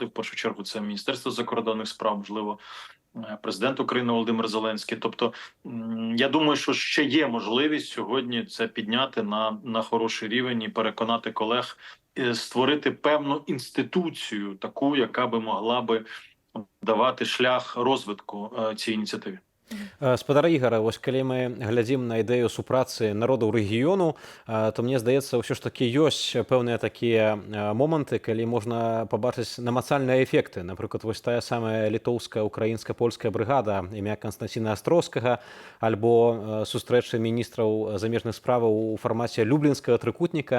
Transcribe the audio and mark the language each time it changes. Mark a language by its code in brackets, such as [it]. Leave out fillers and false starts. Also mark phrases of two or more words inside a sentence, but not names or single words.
[uk] В першу чергу це Міністерство закордонних справ, можливо, президент України Володимир Зеленський. Тобто, я думаю, що ще є можливість сьогодні це підняти на хороший рівень і переконати колег створити певну інституцію, таку, яка би могла би давати шлях розвитку цій ініціативі. [be] Спадар Ігара, вось калі мы глядзім на ідэю супрацы народаў рэгіёну, то мне здаецца, ўсё ж такі ёсць пэўныя такія моманты, калі можна пабачыць намацальныя эфекты. Напрыклад, вось тая самая літоўская, украінска-польская брыгада імя Канстанціна Астроўскага, альбо сустрэчы міністраў замежных справаў у фармаце люблінскага трыкутніка.